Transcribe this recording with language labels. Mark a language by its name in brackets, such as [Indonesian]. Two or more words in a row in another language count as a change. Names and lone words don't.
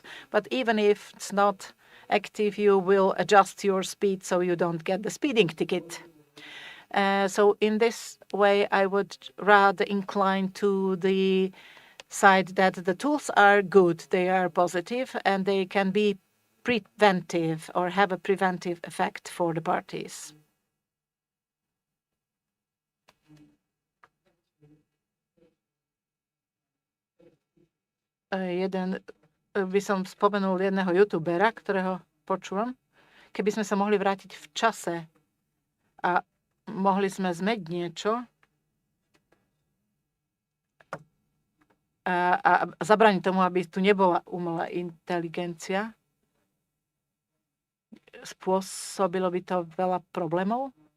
[English] But even if it's not active, you will adjust your speed so you don't get the speeding ticket. So in this way, I would rather incline to the side that the tools are good, they are positive, and they can be preventive or have a preventive effect for the parties. [Slovak] By som spomenul jedného youtubera, ktorého počúvam. Keby sme sa mohli vrátiť v čase a mohli sme zmeniť niečo a zabrániť tomu, aby tu nebola umelá inteligencia, spôsobilo by to veľa problémov.